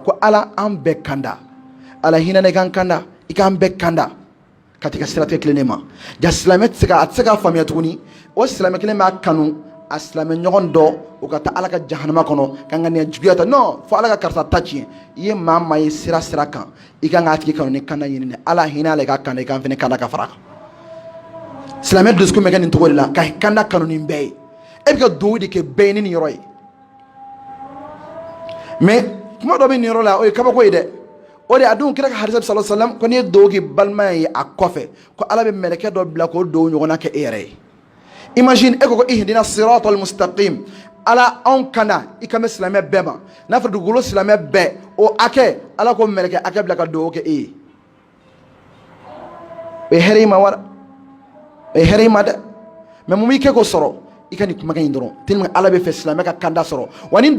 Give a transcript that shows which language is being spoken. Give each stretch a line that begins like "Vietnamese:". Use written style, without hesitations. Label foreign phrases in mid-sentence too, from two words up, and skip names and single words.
Bambara: ko ala an bɛɛ kanda ala hinɛ ne kan kanda i k'an bɛɛ kanda ka t'i ka siratigɛ tilennen ma ja silamɛ tɛ se k'a faamuya tuguni o silamɛ kelen b'a kanu a silamɛ ɲɔgɔn dɔ o ka taa ala ka jahanama kɔnɔ ka ŋaniya juguya ta non fo ala ka karisa ta tiɲɛ i ye maa maa ye sira kan i kan k'a tigi kanu ni kanda ɲini ala hinɛ ala i ka kanda i kan fɛnɛ kanda ka fara kan silamɛ dusukun bɛ kɛ nin cogo de la ka kanda kanu nin bɛɛ ye e bɛ ka duwawu de kɛ bɛɛ ye ni nin yɔrɔ ye mais kuma dɔ bɛ nin yɔrɔ la o ye kabako ye dɛ o de a dun kira ka hadisa
Arabic: صلى الله عليه وسلم
Bambara: ko n'i ye duwawu kɛ balima ye a kɔfɛ ko ala bɛ mɛlɛkɛ dɔ bila k'o duwawu ɲɔgɔnna kɛ e yɛrɛ ye imagine e ko
Arabic: اهدنا الصراط المستقيم
Bambara: ala anw kana i kan bɛ silamɛ bɛɛ ma n'a fɔ dugukolo silamɛ bɛɛ o hakɛ ala ko mɛlɛkɛ hakɛ bila ka duwawu kɛ e ye o ye hɛrɛ i ma wa o ye hɛrɛ i ma dɛ mais mun b'i kɛ k'o sɔrɔ i ka nin kumakan in dɔrɔn tellement ala bɛ fɛ silamɛ ka kanda sɔrɔ wa nin